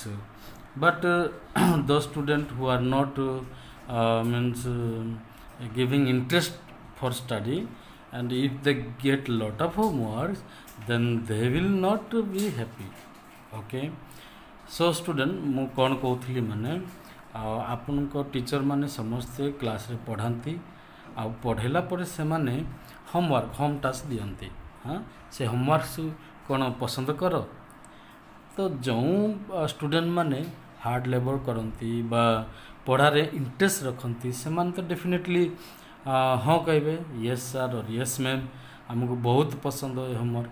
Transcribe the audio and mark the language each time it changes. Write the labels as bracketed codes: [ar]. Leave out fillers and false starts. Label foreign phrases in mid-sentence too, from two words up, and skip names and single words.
[en] But those students who are not means giving interest for study, and if they get lot of homeworks, then they will not be happy. Okay, so student [or] ମୁଁ କ'ଣ କହୁଥିଲି ମାନେ ଆପଣଙ୍କ ଟିଚର ମାନେ ସମସ୍ତେ କ୍ଲାସ୍ରେ ପଢ଼ାନ୍ତି ଆଉ ପଢ଼େଇଲା ପରେ ସେମାନେ [en] home task [or] ଦିଅନ୍ତି। ହଁ, ସେ ହୋମୱାର୍କ କ'ଣ ପସନ୍ଦ କର? ତ ଯେଉଁ ଷ୍ଟୁଡେଣ୍ଟ ମାନେ [en] hard labour [or] କରନ୍ତି ବା ପଢ଼ାରେ ଇଣ୍ଟରେଷ୍ଟ ରଖନ୍ତି ସେମାନେ ତ ଡେଫିନେଟଲି ହଁ କହିବେ, [en] yes sir or yes ma'am, [or] ଆମକୁ ବହୁତ ପସନ୍ଦ ଏ ହୋମୱାର୍କ।